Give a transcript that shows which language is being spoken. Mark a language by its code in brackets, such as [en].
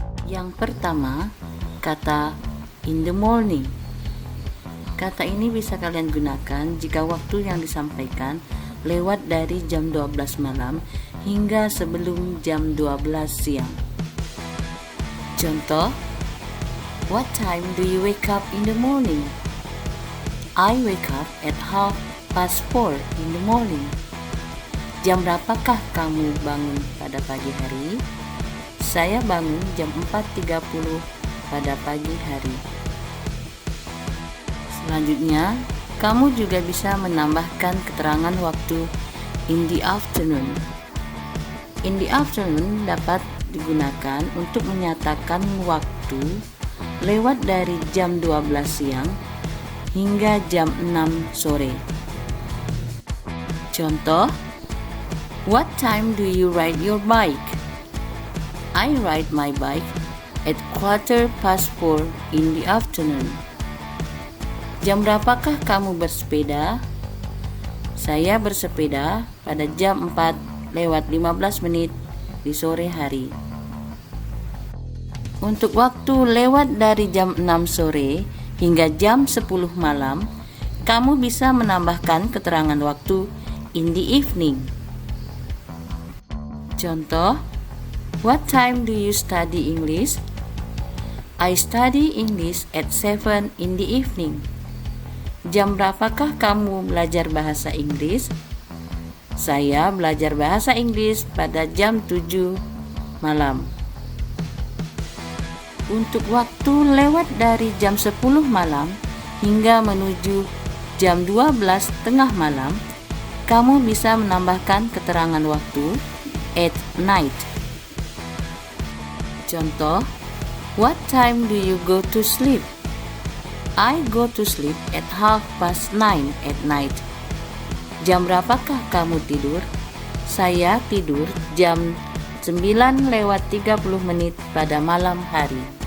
[id] Yang pertama, kata [en] in the morning. [id] Kata ini bisa kalian gunakan jika waktu yang disampaikan lewat dari jam 12 malam hingga sebelum jam 12 siang. Contoh, [en] what time do you wake up in the morning? I wake up at 4:30 in the morning. [id] Jam berapakah kamu bangun pada pagi hari? Saya bangun jam 4:30 pada pagi hari. Selanjutnya, kamu juga bisa menambahkan keterangan waktu [en] in the afternoon. In the afternoon [id] dapat digunakan untuk menyatakan waktu lewat dari jam 12 siang hingga jam 6 sore. Contoh, [en] what time do you ride your bike? I ride my bike at 4:15 in the afternoon. [id] Jam berapakah kamu bersepeda? Saya bersepeda pada jam 4:15 di sore hari. Untuk waktu lewat dari jam 6 sore hingga jam 10 malam, kamu bisa menambahkan keterangan waktu [en] in the evening. [id] Contoh, [en] what time do you study English? I study English at 7 in the evening. [id] Jam berapakah kamu belajar bahasa Inggris? Saya belajar bahasa Inggris pada jam 7 malam. Untuk waktu lewat dari jam 10 malam hingga menuju jam 12 tengah malam, kamu bisa menambahkan keterangan waktu [en] at night. [id] Contoh, [en] what time do you go to sleep? I go to sleep at 9:30 at night. [id] Jam berapakah kamu tidur? Saya tidur jam 9:30 pada malam hari.